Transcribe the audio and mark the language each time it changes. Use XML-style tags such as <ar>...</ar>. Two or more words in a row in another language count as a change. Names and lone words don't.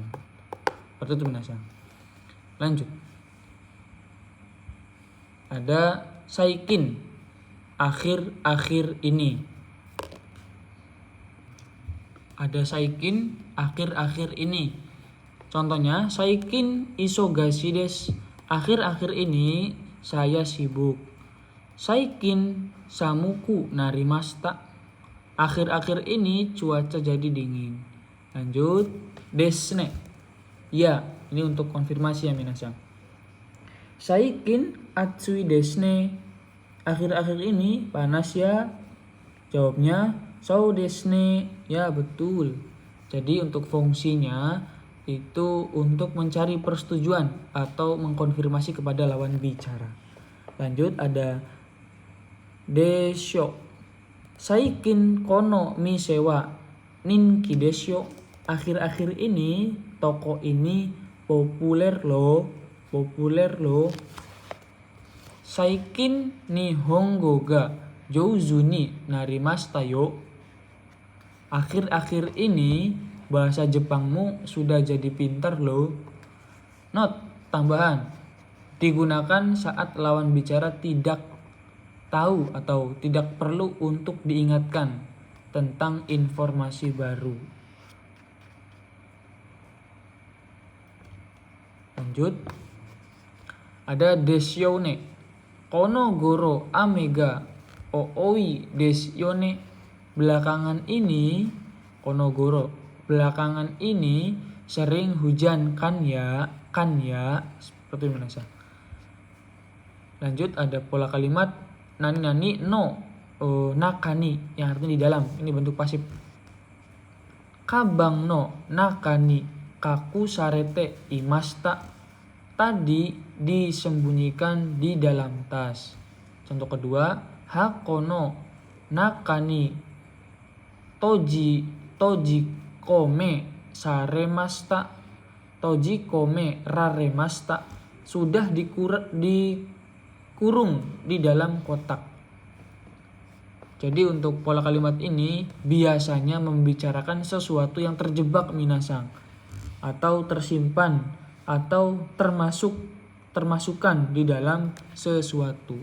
<id>Seperti itu minasang. Lanjut. Ada saikin, akhir-akhir ini. Ada saikin, akhir-akhir ini. Contohnya,</id> <ja>最近忙しいです,</ja> <id>akhir-akhir ini saya sibuk.</id> <ja>最近寒くなりました,</ja> <id>akhir-akhir ini cuaca jadi dingin. Lanjut, desne. Ya, ini untuk konfirmasi ya minasang.</id> <ja>最近暑いですね,</ja> <id>akhir-akhir ini panas ya. Jawabnya</id> <ja>そうですね,</ja> <id>ya betul. Jadi untuk fungsinya itu untuk mencari persetujuan atau mengkonfirmasi kepada lawan bicara. Lanjut ada</id> <ja>でしょう、最近この店は人気でしょう,</ja> <id>akhir-akhir ini toko ini populer loh.</id> <ja>最近日本語が上手になりましたよ,</ja> <id>akhir-akhir ini bahasa Jepangmu sudah jadi pintar loh. Note tambahan, digunakan saat lawan bicara tidak tahu atau tidak perlu untuk diingatkan tentang informasi baru. Lanjut.</id> <ja>Ada でしょうね、このごろ雨が多いでしょうね,</ja> <id>belakangan ini</id> <ja>このごろ,</ja> <id>belakangan ini sering hujan kan ya, seperti mana. Lanjut ada pola kalimat</id> <ja>何の中に</ja> <id>yang artinya di dalam, ini bentuk pasif.</id> <ja>かばんの中に隠されていました,</ja> <id>tadi disembunyikan di dalam tas. Contoh kedua,</id> <ja>箱の中に閉じ込めされました、閉じ込められました,</ja> <id>sudah dikurung di dalam kotak. Jadi untuk pola kalimat ini biasanya membicarakan sesuatu yang terjebak minasang, atau tersimpan, atau termasukkan di dalam sesuatu.</id>